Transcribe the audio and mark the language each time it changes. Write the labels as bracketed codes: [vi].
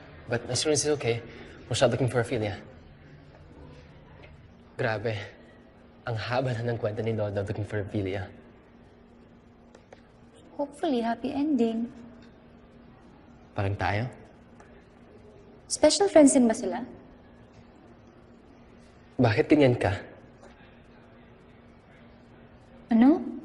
[en] But as soon as he's okay, we'll start looking for Ophelia. [tl] Grabe. Ang haba na ng kwento ni Lolo [en] looking for Ophelia. Hopefully, happy ending. [tl] Parang tayo? Special friends din ba sila? Bakit ganyan ka? Ano?